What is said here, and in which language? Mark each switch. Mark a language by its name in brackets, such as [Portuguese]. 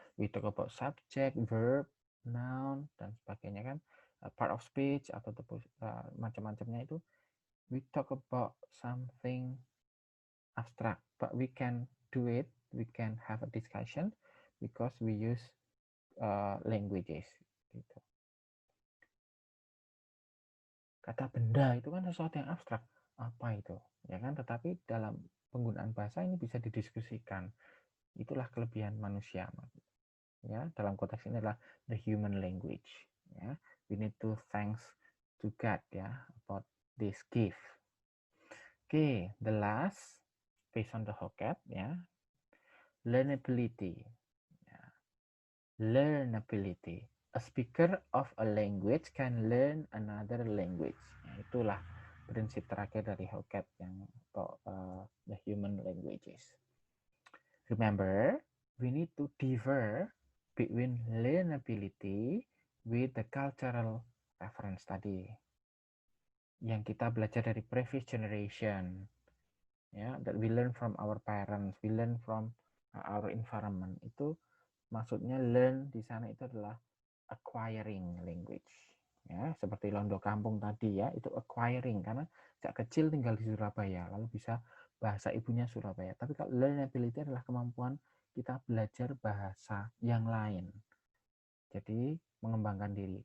[English] We talk about subject, verb, noun [Indonesian] dan sebagainya kan, [English] part of speech [Indonesian] atau macam-macamnya itu. [English] We talk about something abstract, but we can do it. We can have a discussion because we use languages. [Indonesian] Gitu. Kata benda itu kan sesuatu yang abstrak. Apa itu? Ya kan? Tetapi dalam penggunaan bahasa ini bisa didiskusikan. Itulah kelebihan manusia. Ya, dalam konteks ini adalah [English] the human language. Ya, we need to thanks to God ya about this gift. Okay, the last based on the vocab ya, learnability. Ya. Learnability. A speaker of a language can learn another language. [Indonesian] Ya, itulah prinsip terakhir dari vocab yang [English] the human languages. Remember, we need to differ between learnability with the cultural reference tadi. [Indonesian] Yang kita belajar dari [English] previous generation. Ya, that we learn from our parents, we learn from our environment. [Indonesian] Itu maksudnya learn di sana itu adalah acquiring language. Ya, seperti Londo Kampung tadi ya, itu acquiring karena sejak kecil tinggal di Surabaya, lalu bisa bahasa ibunya Surabaya. Tapi kalau learnability adalah kemampuan kita belajar bahasa yang lain. Jadi mengembangkan diri.